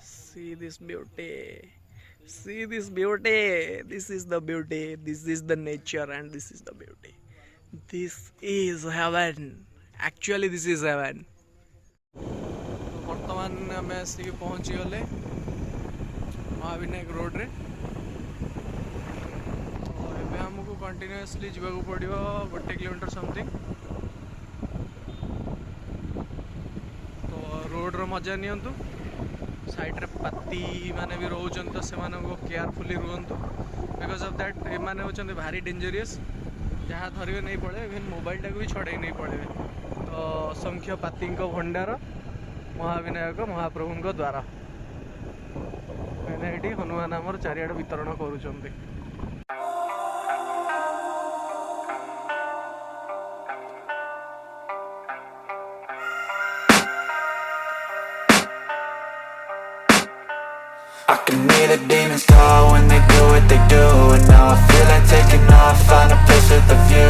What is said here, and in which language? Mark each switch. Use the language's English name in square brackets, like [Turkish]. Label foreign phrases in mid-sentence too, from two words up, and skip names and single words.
[English] See this beauty. See this beauty. This is the beauty. This is the nature and this is the beauty. This is heaven. Actually this is heaven. [Odia] ବର୍ତ୍ତମାନ ଆମେ ଆସିକି ପହଞ୍ଚି ଗଲେ ମହାବିନାୟକ ରୋଡ଼ରେ। ଏବେ ଆମକୁ କଣ୍ଟିନ୍ୟୁଅସଲି ଯିବାକୁ ପଡ଼ିବ 1 [English] kilometer something. [Odia] ତ ରୋଡ଼ର ମଜା ନିଅନ୍ତୁ। ସାଇଡ଼୍ରେ ପାତି ମାନେ ବି ରହୁଛନ୍ତି, ତ ସେମାନଙ୍କୁ କେୟାରଫୁଲି ରୁହନ୍ତୁ। [English] because of that [Odia] ଏମାନେ ହେଉଛନ୍ତି ଭାରି ଡେଞ୍ଜରିୟସ୍। ଯାହା ଧରିବେ ନେଇ ପଳେଇବେ, ଇଭେନ୍ ମୋବାଇଲଟାକୁ ବି ଛଡ଼େଇ ନେଇ ପଳେଇବେ। ତ ଅସଂଖ୍ୟ ପାତିଙ୍କ ଭଣ୍ଡାର ମହାବିନାୟକ ମହାପ୍ରଭୁଙ୍କ ଦ୍ୱାର। ମାନେ ଏଠି ହନୁମାନ ଆମର ଚାରିଆଡ଼େ ବିତରଣ କରୁଛନ୍ତି। [English] I can hear the demons call when they do what they do. And now I feel like taking off, find a place with a view.